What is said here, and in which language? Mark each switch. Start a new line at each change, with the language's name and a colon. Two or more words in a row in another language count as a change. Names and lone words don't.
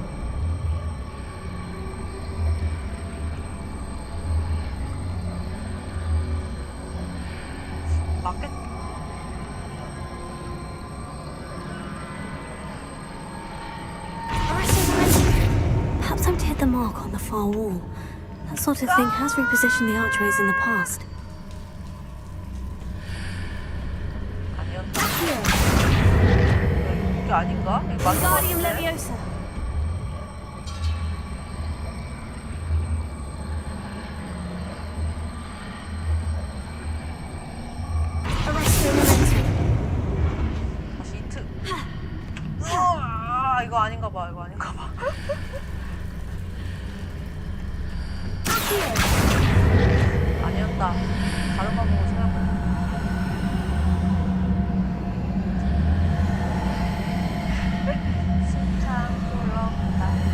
Korean: 맞겠?
English: Perhaps I'm to hit the mark on the far wall. That sort of thing has repositioned the archways in the past.
Korean: 아니었다. 이게 아닌가? 이거 맞는 거
English: Wingardium
Korean: 같은데?
English: Leviosa. Arresto Momentum.
Korean: 다시 이트. 이거 아닌가 봐. 이거 아닌가 봐. 아니었다. 다른 방법으로 생각해보자. 심장 쫄렁다.